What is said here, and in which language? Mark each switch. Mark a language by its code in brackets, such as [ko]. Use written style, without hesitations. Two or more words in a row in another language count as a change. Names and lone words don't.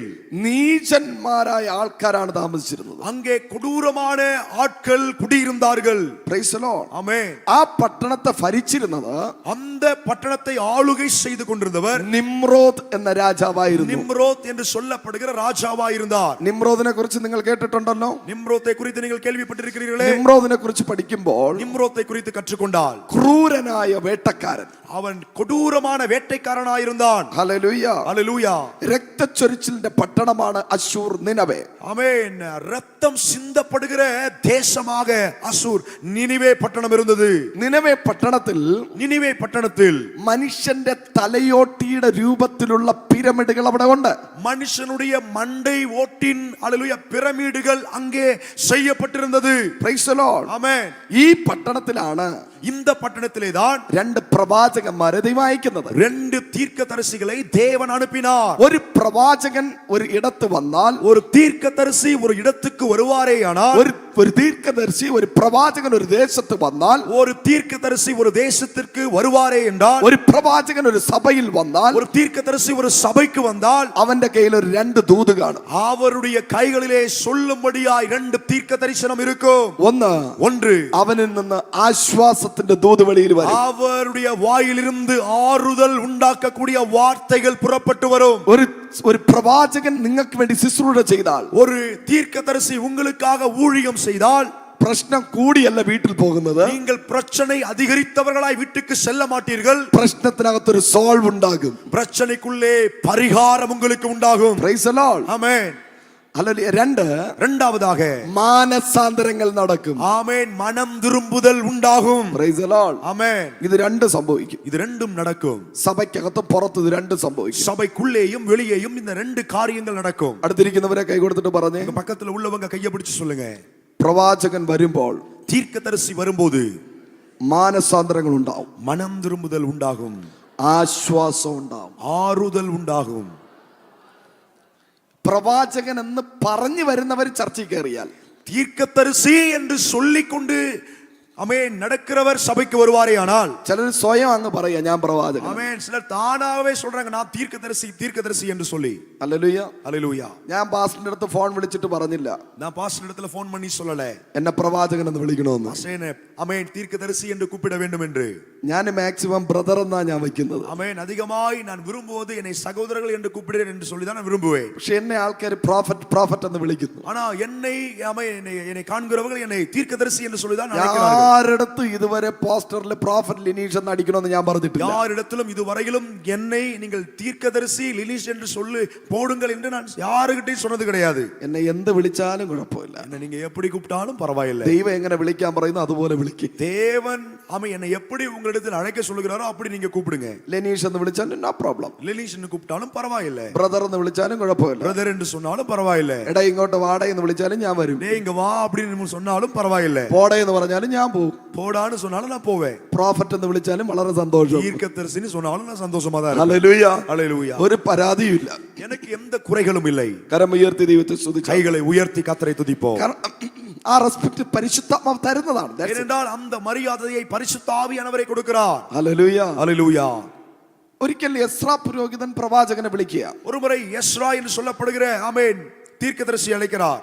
[ml] നീചന്മാരായ ആൾക്കാരാണ് താമസിച്ചിരുന്നത്. [ta] அங்கே கொடூரமான ஆட்கள் குடியிருந்தார்கள். [en] Praise the Lord. [ta] ஆமென். [ml] ആ പട്ടണത്തെ ഭരിച്ചിരുന്നത് [ta] அந்த பட்டணத்தை ஆளுகை செய்து கொண்டிருந்தவர் [ml] നിമ്രോദ് എന്ന രാജാവായിരുന്നു. [ta] நிம்ரோத் என்று சொல்லப்படுகிற ராஜாவாய் இருந்தார். [ml] നിമ്രോദിനെ കുറിച്ച് നിങ്ങൾ കേട്ടിട്ടുണ്ടല്ലോ. [ta] நிம்ரோத்தை குறித்து நீங்கள் கேள்விப்பட்டிருக்கிறீர்களே. [ml] നിമ്രോദിനെ കുറിച്ച് പഠിക്കുമ്പോൾ [ta] நிம்ரோத்தை குறித்து கற்றுக்கொண்டால் [ml] ക്രൂരനായ വേട്ടക്കാരൻ, [ta] அவன் கொடூரமான வேட்டைக்காரனாயிருந்தான். [ml] ഹല്ലേലൂയ. [ta] ஹல்லேலூயா. [ml] രക്തച്ചൊരിച്ചിലിന്റെ പട്ടണമാണ് അശ്ശൂർ നിനവേ. [ta] ஆமென். ரத்தம் சிந்தப்படுகிற தேசமாக அசூர் நினிவே பட்டணம் இருந்தது. [ml] നിനവേ പട്ടണത്തിൽ [ta] நினிவே பட்டணத்தில் [ml] മനുഷ്യന്റെ തലയോട്ടിയുടെ രൂപത്തിലുള്ള പിരമിഡുകൾ അവിടെ ഉണ്ട്. [ta] மனுஷனுடைய மண்டை ஓட்டின் அல்லேலூயா பிரமிடுகள் அங்கே செய்யப்பட்டிருந்தது. [en] Praise the Lord. [ta] ஆமென். [ml] ഈ പട്ടണത്തിലാണ് [ta] இந்த பட்டணத்திலே தான் [ml] രണ്ട് പ്രവാചകന്മാരെ ദൈവം അയക്കുന്നത്. [ta] ரெண்டு தீர்க்கதரிசிகளை தேவன் அனுப்பினார். [ml] ഒരു പ്രവാചകൻ ഒരു ഇടത്ത് വന്നാൽ, [ta] ஒரு தீர்க்கதரிசி ஒரு இடத்துக்கு வருவாரேயானால், [ml] ഒരു ദീർഘദർശി ഒരു പ്രവാചകൻ ഒരു ദേശത്ത് വന്നാൽ, [ta] ஒரு தீர்க்கதரிசி ஒரு தேசத்திற்கு வருவாரே என்றால், [ml] ഒരു പ്രവാചകൻ ഒരു സഭയിൽ വന്നാൽ, [ta] ஒரு தீர்க்கதரிசி ஒரு சபைக்கு வந்தால் [ml] അവന്റെ കയ്യിൽ ഒരു രണ്ട് ദൂത് കാണും. [ta] அவருடைய கைகளிலே சொல்லும்படியாய் ரெண்டு தீர்க்க தரிசனம் இருக்கும். ஒன்று [ml] അവനിൽ നിന്ന് ആശ്വാസത്തിന്റെ ദൂത് വെളിയിൽ വരും. [ta] அவருடைய வாயிலிருந்து ஆறுதல் உண்டாக்கக்கூடிய வார்த்தைகள் புறப்பட்டு வரும். [ml] ഒരു പ്രവാചകൻ നിങ്ങൾക്ക് വേണ്ടി ശുശ്രൂഷ ചെയ്താൽ, [ta] ஒரு தீர்க்கதரிசி உங்களுக்காக ஊழியம் செய்தால், [ml] പ്രശ്നം കൂടിയല്ല വീട്ടിൽ പോകുന്നത്. [ta] நீங்கள் பிரச்சனை அதிகரித்தவர்களாய் வீட்டுக்கு செல்ல மாட்டீர்கள். [ml] പ്രശ്നത്തിനകത്തൊരു സോൾവ് ഉണ്ടാകും. [ta] பிரச்சனைக்குள்ளே பரிகாரம் உங்களுக்கு உண்டாகும். [en] Praise the Lord. [ta] ஆமென். [ml] രണ്ടാമதாக മാനസാന്തരങ്ങൾ നടക്കും. [ta] ஆமென். மனம் திரும்புதல் உண்டாகும். [en] Praise the Lord. [ta] ஆமென். [ml] ഇത് രണ്ടും സംഭവിക്കും. [ta] இது ரெண்டும் நடக்கும். [ml] സഭയ്ക്കകത്തും പുറത്തും ഇത് രണ്ടും സംഭവിക്കും. [ta] சபைக்குள்ளேயும் வெளியேயும் இந்த ரெண்டு காரியங்கள் நடக்கும். [ml] അടുത്തിരിക്കുന്നവരെ കൈ കൊടുത്തിട്ട് പറഞ്ഞേ, [ta] பக்கத்துல உள்ளவங்க கையை பிடிச்சு சொல்லுங்க, [ml] പ്രവാചകൻ വരുമ്പോൾ [ta] தீர்க்கதரிசி வரும்போது [ml] മാനസാന്തരങ്ങൾ ഉണ്ടാവും, [ta] மனம் திரும்புதல் உண்டாகும், [ml] ആശ്വാസം ഉണ്ടാവും, [ta] ஆறுதல் உண்டாகும். [ml] പ്രവാചകൻ എന്ന് പറഞ്ഞു വരുന്നവർ ചർച്ചയിൽ കയറിയാൽ, [ta] தீர்க்கதரிசி என்று சொல்லிக்கொண்டு ஆமென். நடக்கிறவர் சபைக்கு வருவாரே ஆனால், [ml] ചിലർ സ്വയം അങ്ങ് പറയാ ഞാൻ പ്രവാചകൻ. [ta] ஆமென், சிலர் தானாகவே சொல்றாங்க நான் தீர்க்கதரிசி என்று சொல்லி. [ml] ഹല്ലേലൂയ. [ta] ஹல்லேலூயா. [ml] ഞാൻ പാസ്റ്ററിന്റെ അടുത്ത് ഫോൺ വിളിച്ചിട്ട് പറഞ്ഞില്ല [ta] நான் பாஸ்டர் இடத்துல போன் பண்ணி சொல்லல [ml] എന്നെ പ്രവാചകൻ എന്ന് വിളിക്കണമെന്ന്. [ta] பாஸ்டரே, ஆமென், தீர்க்கதரிசி என்று கூப்பிட வேண்டும் என்று. [ml] ഞാൻ [en] maximum brother [ml] എന്നാ ഞാൻ വെക്കുന്നത്. [ta] ஆமென். அதிகமாய் நான் விரும்புவது என்னை சகோதரர்கள் என்று கூப்பிடுறேன் என்று சொல்லி தான் நான் விரும்புவேன். [ml] പക്ഷെ എന്നെ ആൾക്കാർ പ്രോഫറ്റ് എന്ന് വിളിക്കുന്നു. [ta] ஆனா என்னை காண்கிறவர்கள் என்னை தீர்க்கதரிசி என்று சொல்லி தான் அழைக்கிறார்கள். யாரிடத்து இதுவரை போஸ்டர்ல ப்ராஃபட் லினீஷ் [ml] എന്ന് അടിക്കണമെന്ന് ഞാൻ പറഞ്ഞിട്ടില്ല. [ta] யாரிடத்திலும் இதுவரையிலும் என்னை நீங்கள் தீர்க்கதரிசி லினீஷ் என்று சொல்லி போடுங்கள் என்று நான் யாருகிட்டையும் சொன்னது கிடையாது. [ml] എന്നെ എന്ത് വിളിച്ചാലും കുഴപ്പമില്ല. [ta] என்னை நீங்க எப்படி கூப்பிட்டாலும் பரவாயில்லை. [ml] ദൈവം എങ്ങനെ വിളിക്കാൻ പറയുന്നു അതുപോലെ വിളിക്കും. [ta] தேவன் என்னை எப்படி உங்களிடத்தில் அழைக்க சொல்லுகிறாரோ அப்படி நீங்க கூப்பிடுங்க. [ml] ലെനീഷ് എന്ന് വിളിച്ചാലും [en] no problem. [ta] லினீஷ் என்று கூப்பிட்டாலும் பரவாயில்லை. [ml] ബ്രദർ എന്ന് വിളിച്ചാലും കുഴപ്പമില്ല. [ta] பிரதர் என்று சொன்னாலும் பரவாயில்லை. [ml] എടാ ഇങ്ങോട്ട് വാട എന്ന് വിളിച്ചാലും ഞാൻ വരും. [ta] டேய் இங்க வா அப்படின்னு சொன்னாலும் பரவாயில்லை. [ml] പോട എന്ന് പറഞ്ഞാലും ഞാൻ പോകും. [ta] போடான்னு சொன்னாலும் நான் போவேன். [ml] പ്രോഫറ്റ് എന്ന് വിളിച്ചാലും വളരെ സന്തോഷം. [ta] தீர்க்கதரிசின்னு சொன்னாலும் நான் சந்தோஷமா தான் இருப்பேன். [ml] ഹല്ലേലൂയ. [ta] ஹல்லேலூயா. [ml] ഒരു പരാതിയുമില്ല. [ta] எனக்கு எந்த குறைகளும் இல்லை. [ml] കരമുയർത്തി ദൈവത്തെ സ്തുതിച്ച് [ta] கைகளை உயர்த்தி கர்த்தரை துதிப்போம். [ml] ആ റെസ്പെക്ട് പരിശുദ്ധാത്മാവ് തരുന്നതാണ്. [ta] ஏனென்றால் அந்த மரியாதையை பரிசுத்த ஆவியானவரே கொடுக்கிறார். [ml] ഹല്ലേലൂയ. [ta] ஹல்லேலூயா. [ml] ഒരിക്കൽ എസ്രാ പുരോഹിതൻ പ്രവാചകനെ വിളിക്കുക. [ta] ஒருமுறை எஸ்ரா என்று சொல்லப்படுகிற ஆமென் தீர்க்கதரிசி அழைக்கிறார்.